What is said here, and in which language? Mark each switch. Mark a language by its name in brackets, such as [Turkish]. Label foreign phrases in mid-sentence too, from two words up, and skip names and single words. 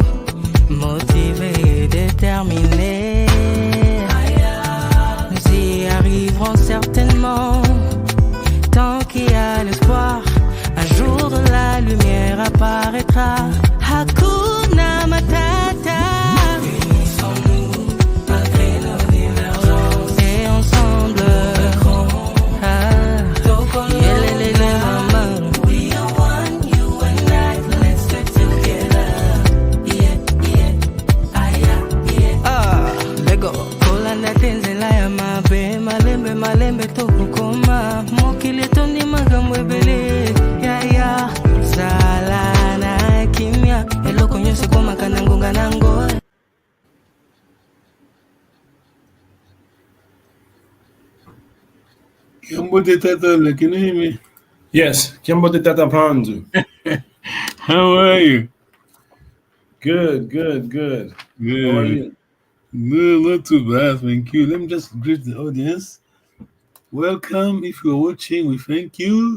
[French] Motivés et déterminés, nous y arriverons certainement. Tant qu'il y a l'espoir, un jour de la lumière apparaîtra. [Swahili] Hakuna Matata. [French] Unissons-nous malgré nos divergences et ensemble. [English] We are one, you and I. Let's stick together. [Lingala] Lego kolanda tenzela ya mabe malembe malembe tokukoma mokili tondi magambo ebele ya sala na kimia eloko nyonso komaka na ngonga nango. [Kongo] Kiambo de Tata, [English] can you hear me? Yes, [Kongo] Kiambo de Tata Panzu. [English] How are you? Good. How are you? No, not too bad, thank you. Let me just greet the audience. Welcome. If you're watching, we thank you.